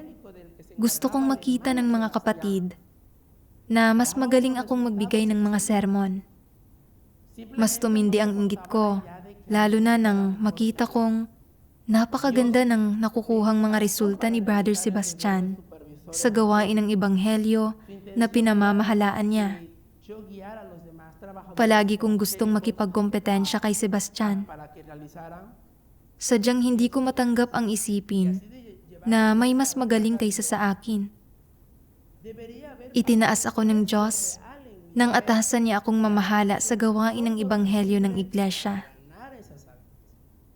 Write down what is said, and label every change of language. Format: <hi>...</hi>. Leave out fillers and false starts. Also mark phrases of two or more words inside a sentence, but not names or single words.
<tl>Gusto kong makita ng mga kapatid na mas magaling akong magbigay ng mga sermon. Mas tumindi ang inggit ko, lalo na nang makita kong napakaganda ng nakukuhang mga resulta ni Brother Sebastian sa gawain ng Ebanghelyo na pinamamahalaan niya.</tl> <es>yo guiar a los demás trabajadores</es> <tl>Palagi kong gustong makipagkompetensya kay Sebastian.</tl> <es>para que realizaran</es> <tl>Sadyang hindi ko matanggap ang isipin na may mas magaling kaysa sa akin. Itinaas ako ng Diyos nang atasan niya akong mamahala sa gawain ng Ebanghelyo ng Iglesia.</tl>